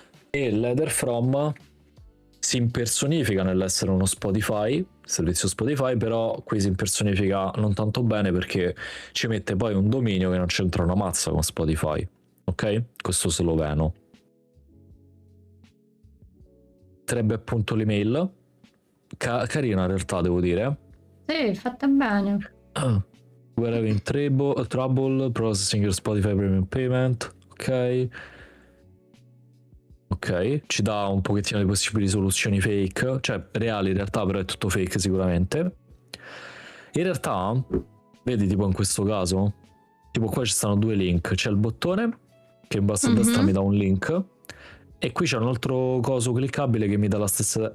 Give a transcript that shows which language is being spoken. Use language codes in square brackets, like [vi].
[it] E l'header from si impersonifica nell'essere uno Spotify, servizio Spotify, però qui si impersonifica non tanto bene perché ci mette poi un dominio che non c'entra una mazza con Spotify, ok? Questo sloveno. Sarebbe appunto l'email, carina in realtà devo dire. Sì, fatta bene. [en] We're having trouble processing your Spotify Premium payment, ok? [it] Ok, ci dà un pochettino di possibili soluzioni fake, cioè reali in realtà, però è tutto fake sicuramente. In realtà, vedi tipo in questo caso, tipo qua ci stanno due link, c'è il bottone che in basso a destra mi dà un link e qui c'è un altro coso cliccabile che mi dà la stessa...